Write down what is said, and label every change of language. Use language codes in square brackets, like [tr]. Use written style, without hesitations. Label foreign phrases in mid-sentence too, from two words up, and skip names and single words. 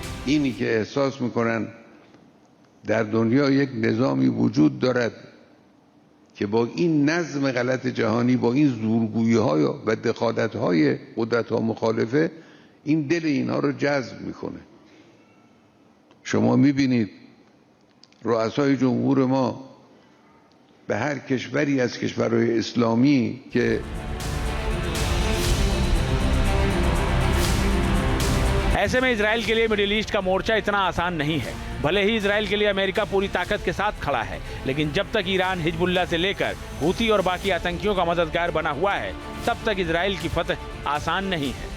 [fa] اینی که احساس میکنن در دنیا یک نظامی وجود دارد که با این نظم غلط جهانی، با این زورگویی های و دخالت های قدرت ها مخالفه، این دل اینها رو جذب میکنه. شما میبینید رؤسای جمهور ما به هر کشوری از کشورهای اسلامی که [hi] ऐसे में इजराइल के लिए मिडिल ईस्ट का मोर्चा इतना आसान नहीं है। भले ही इजराइल के लिए अमेरिका पूरी ताकत के साथ खड़ा है, लेकिन जब तक ईरान हिजबुल्लाह से लेकर हूती और बाकी आतंकियों का मददगार बना हुआ है, तब तक इजराइल की फतह आसान नहीं है।